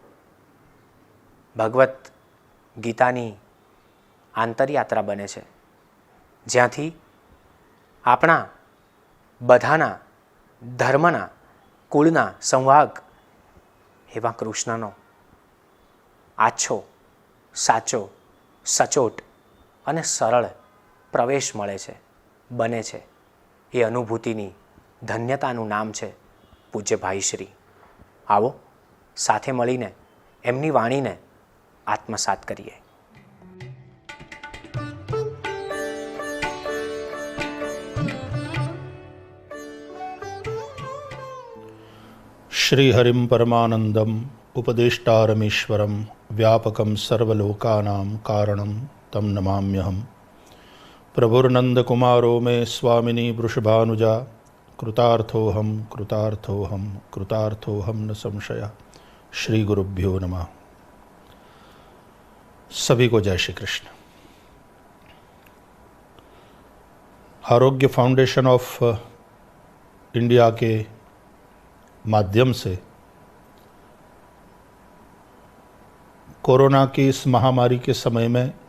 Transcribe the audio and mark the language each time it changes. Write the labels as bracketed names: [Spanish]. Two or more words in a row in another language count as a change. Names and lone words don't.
[Gujarati] ભગવત ગીતાની આંતરયાત્રા બને છે, જ્યાંથી આપણા બધાના ધર્મના કુળના સંવાહક એવા કૃષ્ણનો આછો, સાચો, સચોટ અને સરળ પ્રવેશ મળે છે, બને છે. એ અનુભૂતિની ધન્યતાનું નામ છે પૂજ્ય ભાઈશ્રી. આવો સાથે મળીને એમની વાણીને આત્મસાત કરીએ. [Sanskrit] श्रीहरिं परमानंदम उपदेष्टारमीश्वरं व्यापकं सर्वलोकानां कारणं तम नमाम्यहम्. प्रभुर्नंदकुमारो मे स्वामिनी वृषभानुजा, कृतार्थोऽहं कृतार्थोऽहं कृतार्थोऽहं न संशय. श्री गुरुभ्यो नमः. [Hindi] सभी को जय श्री कृष्ण. आरोग्य फाउंडेशन ऑफ इंडिया के माध्यम से कोरोना की इस महामारी के समय में